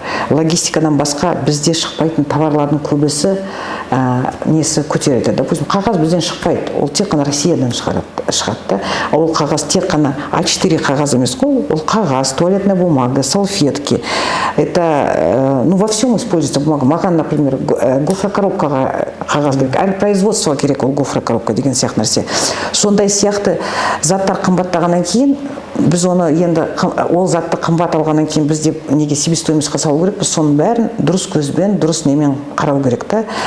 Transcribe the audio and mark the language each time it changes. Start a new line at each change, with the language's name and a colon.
Kazakh: Логистикадан басқа бізде шықпайтын товарлардың көбісі несі көтереді. Допустим, қағаз бізден шықпайды, ол тек қана Россиядан шығады. Ол қағаз тек қана А4 қағаз емес қой, ол қағаз,
Russian: туалетная бумага, салфетки. Это, во всем используется бумага.
Kazakh: Маған, например, гофрокоробкаға қағаз керек, әлі производствоға керек ол гофрокоробка деген сияқты нәрсе. Сондай сияқты заттар қымбаттағаннан кейін, біз оны енді ол затты қымбат алғаннан кейін біз деп неге себестоимостьқа салу керек, біз соның бәрін дұрыс көзбен, дұрыс немен қарау керек та.